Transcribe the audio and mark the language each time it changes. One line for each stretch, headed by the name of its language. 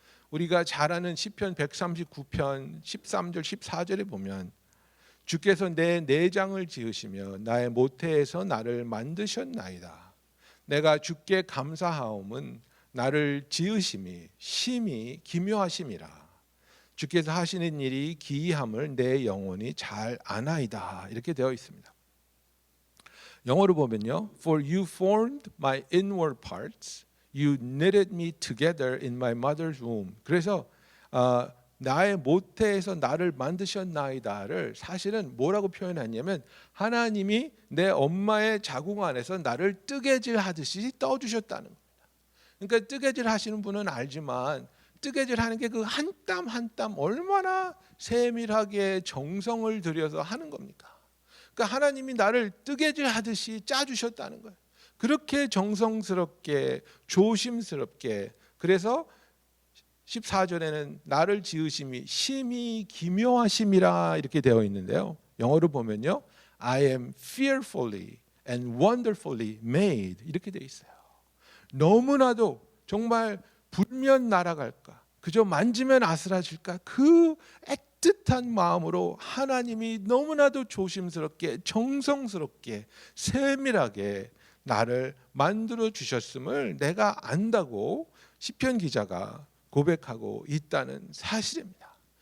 Korean: 우리가 잘 아는 시편 139편 13절 14절에 보면, 주께서 내 내장을 지으시며 나의 모태에서 나를 만드셨나이다. 내가 주께 감사하옴은 나를 지으심이 심히 기묘하심이라. 주께서 하시는 일이 기이함을 내 영혼이 잘 아나이다, 이렇게 되어 있습니다. 영어로 보면요,
English: For you formed my inward parts, you knitted me together in my mother's womb.
Korean: 그래서 나의 모태에서 나를 만드셨나이다를 사실은 뭐라고 표현했냐면, 하나님이 내 엄마의 자궁 안에서 나를 뜨개질 하듯이 떠주셨다는 겁니다. 그러니까 뜨개질 하시는 분은 알지만 뜨개질 하는 게 그 한 땀 한 땀 얼마나 세밀하게 정성을 들여서 하는 겁니까? 그러니까 하나님이 나를 뜨개질 하듯이 짜주셨다는 거예요. 그렇게 정성스럽게 조심스럽게. 그래서 14절에는 나를 지으심이 심히 기묘하심이라 이렇게 되어 있는데요. 영어로 보면요,
English: I am fearfully and wonderfully made
Korean: 이렇게 돼 있어요. 너무나도 정말 불면 날아갈까, 그저 만지면 아스라질까, 그 애틋한 마음으로 하나님이 너무나도 조심스럽게 정성스럽게 세밀하게 나를 만들어 주셨음을 내가 안다고 시편 기자가 고백하고 있다는 사실입니다.